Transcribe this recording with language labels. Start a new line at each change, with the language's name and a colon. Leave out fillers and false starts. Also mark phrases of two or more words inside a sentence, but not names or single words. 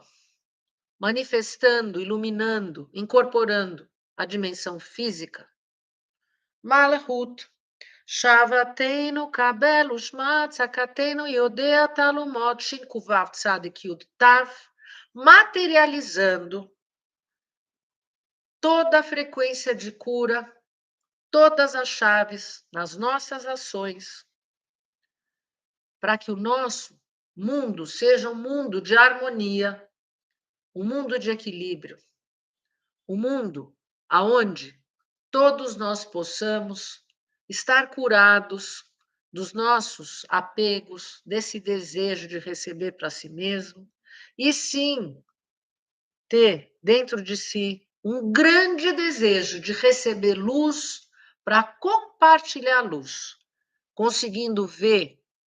Portuguese: manifestando, iluminando, incorporando a dimensão física,
Hebrew: מלכות, שוועתנו קבל ושמע צעקתנו יודע תעלומות שין קוף וו צדי יוד תו,
Portuguese: materializando toda a frequência de cura, todas as chaves nas nossas ações, para que o nosso mundo seja um mundo de harmonia, um mundo de equilíbrio, um mundo aonde todos nós possamos estar curados dos nossos apegos, desse desejo de receber para si mesmo, e sim ter dentro de si um grande desejo de receber luz para compartilhar luz, conseguindo ver